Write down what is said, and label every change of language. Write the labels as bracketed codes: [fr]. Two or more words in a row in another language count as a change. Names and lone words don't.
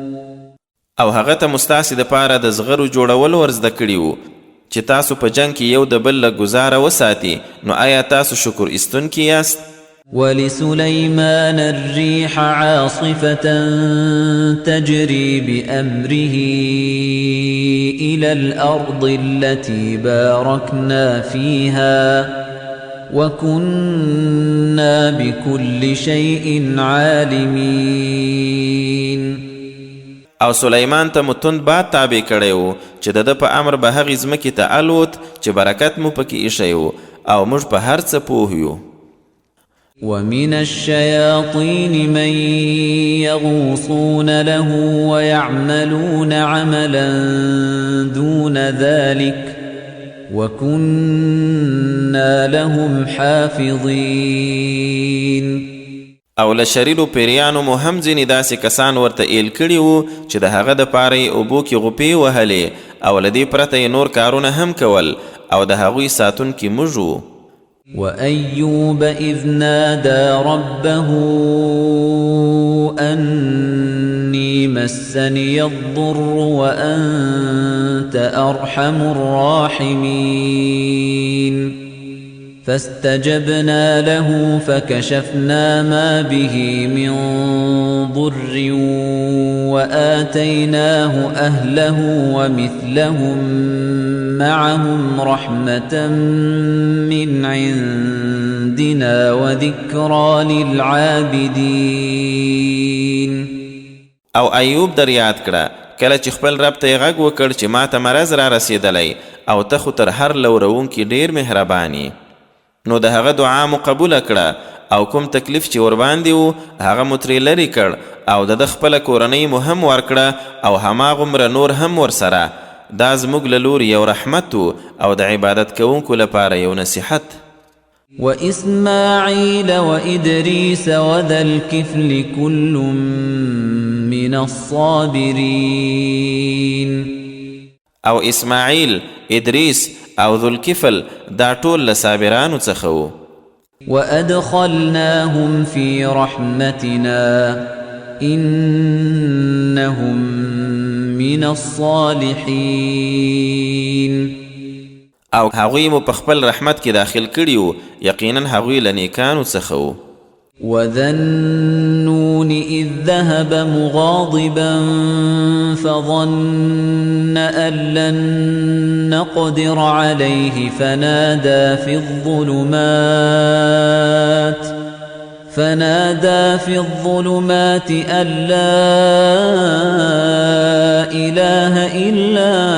[ps] او هغه ته مستاسې دپاره د زغرو جوړول ورزده کړي وو چې تاسو په جنګ کې یو د بل له ګزاره وساتي نو آیا تاسو شکر ایستونکي یاست؟ [ar] ولسليمان الريح عاصفة تجري بأمره إلى الأرض التي باركنا فيها وكنا بكل شيء عالمين. [ps] او سلیمان ته متون باد تابع کړی و چې د ده په امر به هغې ځمکې ته الوت چې برکت مو پکې ایښی و او موږ په هر څه پوه یو. [ar] ومن الشياطين من يغوصون له ويعملون عملا دون ذلك وكنا لهم حافظين. [ps] او له شریرو پیریانو مو هم ځینې داسې کسان ورته ایل کړي وو چې د هغه دپاره یې اوبو کې غوپې وهلې او له دې پرته یې نور کارونه هم کول او د هغوی ساتونکي موږ وو. [ar] وأيوب إذ نادى ربه أني مسني الضر وأنت أرحم الراحمين فاستجبنا له فكشفنا ما به من ضر وآتيناه أهله ومثلهم معهم رحمة من عندنا وذكرى للعابدين. [ps] او ایوب در یاد کړه کله چې خپل رب ته یې غږ وکړ چې ما ته مرض را رسېدلی او ته خو تر هر لورونکي ډېر مهرباني. نو د هغه دعا مو قبوله کړه او کوم تکلیف چې ورباندې و هغه مو ترې لرې کړ او د خپله کورنۍ مو هم ورکړه او هماغومره نور هم ورسره. دا زموږ له لورې یو رحمت و او د عبادت کوونکو لپاره یو نصیحت. [ar] وإسماعيل وإدريس وذا الكفل كل من الصابرين. [ps] او اسماعیل، ادریس او ذوالکفل دا ټول له صابرانو څخه وو. [ar] وأدخلناهم في رحمتنا إنهم من الصالحين. [ps] او هغوی مو په خپل رحمت کې داخل کړي وو، یقینا هغوی له نیکانو څخه وو. [ar] وذا النون إذ ذهب مغاضبا فظن أن لن نقدر عليه فنادى في الظلمات أن لا إله إلا